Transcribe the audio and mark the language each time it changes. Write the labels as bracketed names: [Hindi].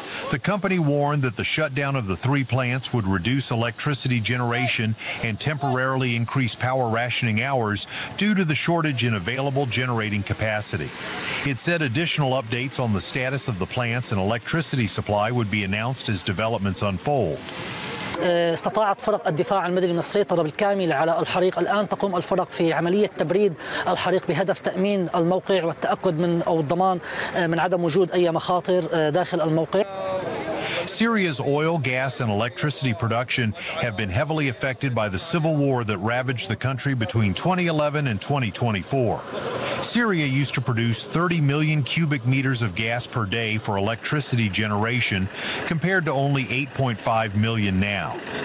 [English] The company warned that the shutdown of the three plants would reduce electricity generation and temporarily increase power rationing hours due to the shortage in available generating capacity. It said additional updates on the status of the plants and electricity supply would be announced as developments unfold. [Arabic] استطاعت فرق الدفاع المدني السيطرة بالكامل على الحريق الآن تقوم الفرق في عملية تبريد الحريق بهدف تأمين الموقع والتأكد من أو الضمان من عدم وجود أي مخاطر داخل الموقع. [English] Syria's oil, gas, and electricity production have been heavily affected by the civil war that ravaged the country between 2011 and 2024. Syria used to produce 30 million cubic meters of gas per day for electricity generation, compared to only 8.5 million now.